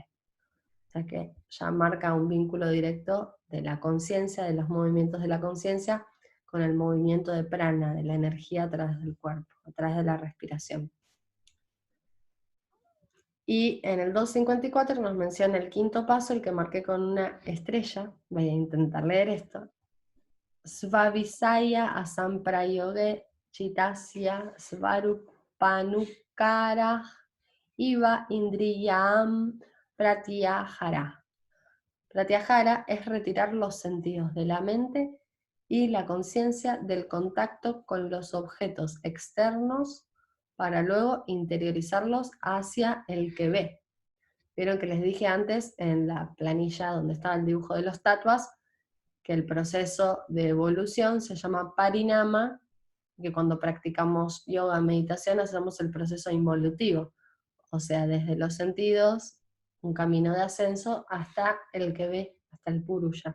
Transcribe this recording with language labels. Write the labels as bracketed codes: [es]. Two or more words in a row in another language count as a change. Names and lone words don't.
[es] O sea que ya marca un vínculo directo de la conciencia, de los movimientos de la conciencia, con el movimiento de prana, de la energía a través del cuerpo, a través de la respiración. Y en el 254 nos menciona el quinto paso, el que marqué con una estrella. Voy a intentar leer esto. [sa] स्वविषय असम्प्रयोगे चितस्य स्वरूपानुकार इव इन्द्रियं प्रत्याहार. [es] Pratyahara es retirar los sentidos de la mente y la conciencia del contacto con los objetos externos para luego interiorizarlos hacia el que ve. Vieron que les dije antes en la planilla donde estaba el dibujo de los tattvas, que el proceso de evolución se llama parinama, que cuando practicamos yoga, meditación, hacemos el proceso involutivo, o sea, desde los sentidos, un camino de ascenso hasta el que ve, hasta el purusha.